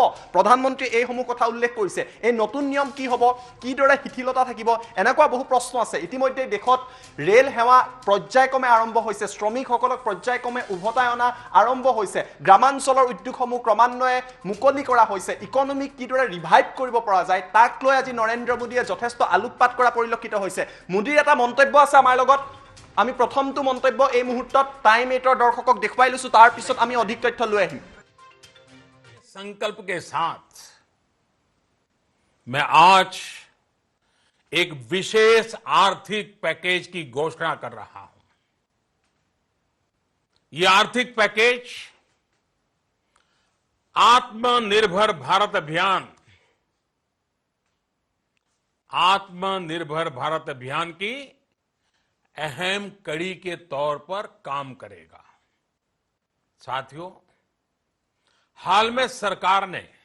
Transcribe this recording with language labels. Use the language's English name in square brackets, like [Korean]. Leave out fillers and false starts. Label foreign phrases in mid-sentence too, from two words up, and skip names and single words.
[Assamese] প্ৰধানমন্ত্ৰীয়ে এইসমূহ কথা উল্লেখ কৰিছে এই নতুন নিয়ম কি হ'ব কিদৰে শিথিলতা থাকিব এনেকুৱা বহু প্ৰশ্ন আছে ইতিমধ্যে দেশত ৰেল সেৱা পৰ্যায়ক্ৰমে আৰম্ভ হৈছে শ্ৰমিকসকলক পৰ্যায়ক্ৰমে উভতাই অনা আৰম্ভ হৈছে গ্ৰামাঞ্চলৰ উদ্যোগসমূহ ক্ৰমান্বয়ে মুকলি কৰা হৈছে ইকনমিক কিদৰে ৰিভাইভ কৰিব পৰা যায় তাক লৈ আজি নৰেন্দ্ৰ মোদীয়ে যথেষ্ট আলোকপাত কৰা পৰিলক্ষিত হৈছে মোদীৰ এটা মন্তব্য আছে আমাৰ লগত আমি প্ৰথমটো মন্তব্য এই মুহূৰ্তত টাইম 8ৰ দৰ্শকক দেখুৱাই লৈছো তাৰ পিছত আমি অধিক তথ্য লৈ আহিম [Hindi] संकल्प के साथ मैं आज एक विशेष आर्थिक पैकेज की घोषणा कर रहा हूं यह आर्थिक पैकेज आत्मनिर्भर भारत अभियान की अहम कड़ी के तौर पर काम करेगा साथियों हाल में सरकार ने